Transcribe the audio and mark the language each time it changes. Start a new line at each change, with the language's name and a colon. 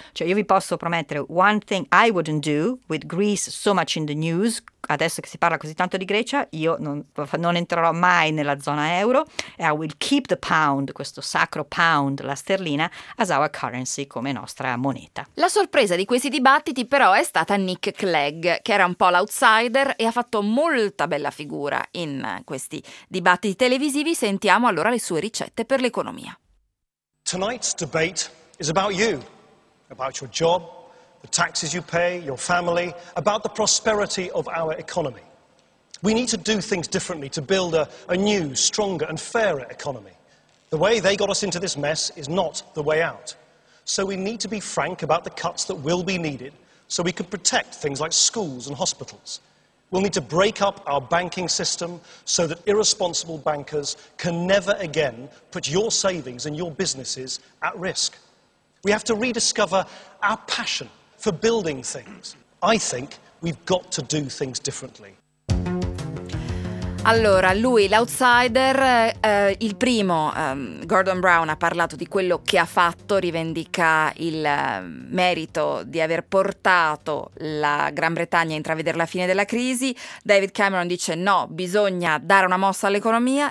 Italian: Cioè, io vi posso promettere
English: one thing I wouldn't do, with Greece so much in the news,
Italian: adesso che si parla così tanto di Grecia, io non entrerò mai nella zona euro, e
English: I will keep the pound,
Italian: questo sacro pound, la sterlina,
English: as our currency,
Italian: come nostra moneta. La sorpresa di questi dibattiti però è stata Nick Clegg, che era un po' l'outsider e ha fatto molta bella figura in questi dibattiti televisivi. Sentiamo allora le sue ricette per l'economia.
English: Tonight's debate is about you, about your job, the taxes you pay, your family, about the prosperity of our economy. We need to do things differently to build a new, stronger and fairer economy. The way they got us into this mess is not the way out. So we need to be frank about the cuts that will be needed so we can protect things like schools and hospitals. We'll need to break up our banking system so that irresponsible bankers can never again put your savings and your businesses at risk. We have to rediscover our passion for building things, I think we've got to do things differently.
Italian: Allora, lui, l'outsider, il primo, Gordon Brown, ha parlato di quello che ha fatto, rivendica il merito di aver portato la Gran Bretagna a intravedere la fine della crisi. David Cameron dice no, bisogna dare una mossa all'economia.